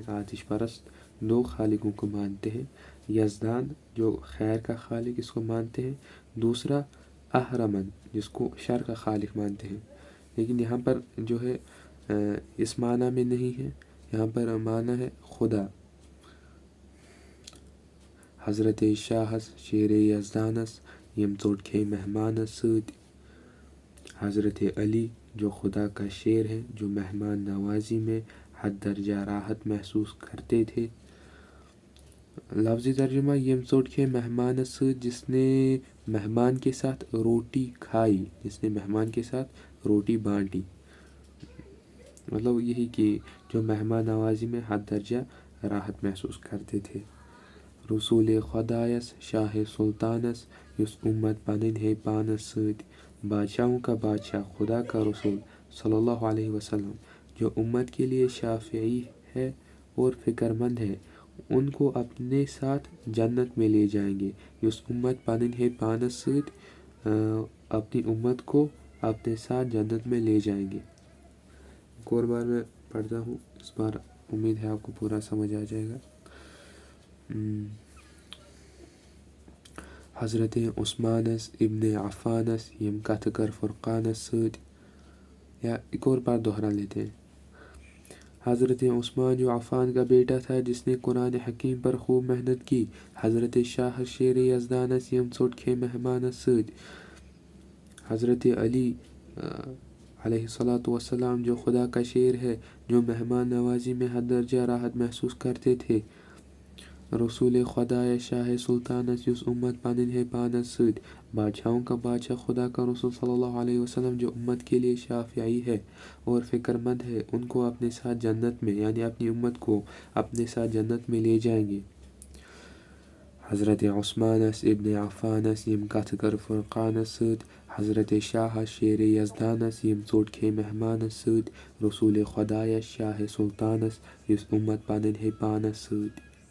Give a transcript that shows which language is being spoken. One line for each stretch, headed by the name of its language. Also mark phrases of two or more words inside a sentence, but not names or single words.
Urdu: آتش پرست دو خالقوں کو مانتے ہیں، یزدان جو خیر کا خالق اس کو مانتے ہیں، دوسرا اہرمن جس کو شر کا خالق مانتے ہیں، لیکن یہاں پر جو ہے اس معنی میں نہیں ہے، یہاں پر معنی ہے خدا۔
Kashmiri: حضرت شاہس شیر یزدانس یم ژوٚٹ کھے مہمانس سۭتۍ
Urdu: حضرت علی جو خدا کا شیر ہے جو مہمان نوازی میں حد درجہ راحت محسوس کرتے تھے۔ لفظی ترجمہ
Kashmiri: یم ژوٚٹ کھے مہمانس سۭتۍ
Urdu: جس نے مہمان کے ساتھ روٹی کھائی، جس نے مہمان کے ساتھ روٹی بانٹی، مطلب یہی کہ جو مہمان نوازی میں حد درجہ راحت محسوس کرتے تھے۔
Kashmiri: رسول خدایس شاہ سلطانس یُس اُمت پنٕنۍ ہے پانس سۭتۍ
Urdu: بادشاہوں کا بادشاہ خدا کا رسول
Arabic: صلی اللہ علیہ وسلم
Urdu: جو امت کے لیے شافعی ہے اور فکر مند ہے، ان کو اپنے ساتھ جنت میں لے جائیں گے۔
Kashmiri: یُس امت پنٕنۍ ہے پانس سۭتۍ
Urdu: اپنی امت کو اپنے ساتھ جنت میں لے جائیں گے۔ ایک اور بار میں پڑھتا ہوں، اس بار امید ہے آپ کو پورا سمجھ آ جائے گا۔
Kashmiri: حضرت عثمانس ابن عفانس یم کتھ کر فرقانس سۭتۍ،
Urdu: یا ایک اور بار دہرا لیتے ہیں۔ حضرت عثمان جو عفان کا بیٹا تھا جس نے قرآن حکیم پر خوب محنت کی
Kashmiri: حضرت شاہ شیر یزدانس یم ژوٚٹ کھے مہمانس سۭتۍ
Urdu: حضرت علی
Arabic: علیہ الصلوۃ والسلام
Urdu: جو خدا کا شیر ہے جو مہمان نوازی میں حد درجہ راحت محسوس کرتے تھے۔
Kashmiri: رسول خدایس شاہ سلطانس یُس امت پنٕنۍ ہے پانس سۭتۍ
Urdu: بادشاہوں کا بادشاہ خدا کا رسول
Arabic: صلی اللہ علیہ وسلم
Urdu: جو امت کے لیے شافعی ہے اور فکر مند ہے، ان کو اپنے ساتھ جنت میں یعنی اپنی امت کو اپنے ساتھ جنت میں لے جائیں گے۔
Kashmiri: حضرت عثمانس ابن عفانس یم کتھ کر فرقانس سۭتۍ حضرت شاہس شیر یزدانس یم ژوٚٹ کھے مہمانس سۭتۍ رسول خدایس شاہ سلطانس یُس امت پنٕنۍ ہے پانس سۭتۍ